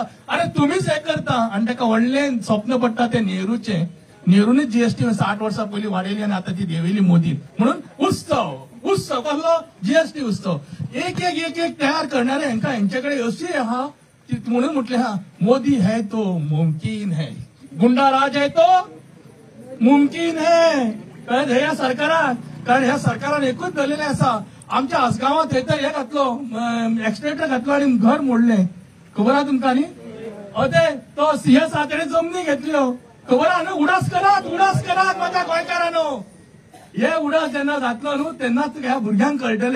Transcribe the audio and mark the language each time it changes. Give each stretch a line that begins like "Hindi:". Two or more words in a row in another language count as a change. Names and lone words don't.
Konkani: अरे तुम्हीच हे करता. आणि ताका व्हडलें स्वप्न पडटा ते नेहरूचे. नेहरूनच जीएसटी 60 वर्सां पयलीं वाडयली आणि आता ती देंवयली मोदीन. म्हणून उत्सव कसलो? जीएसटी उत्सव. एक तयार करणारे हेंका हेंच्याकडे अशी आहा म्हणून म्हटले हा,
Hindi: मोदी है तो मुमकिन है, गुंडा राज है तो मुमकिन है.
Konkani: कारण ह्या सरकारान, ह्या सरकारान एकूच धरलेले आसा. आमच्या आसगांवात थंय तर हे घातलो, एक्सटेटर घातलो आणि घर मोडले. खबर आहा तुमकां न्ही? अदे तो सीएस आहा तेणे जमनी घेतल्यो. खबर आहा न्हू? उडास करात माझ्या गोंयकारांनो. हे उडास जेन्ना जातलो न्हू तेन्नाच ह्या भुरग्यांक कळटले.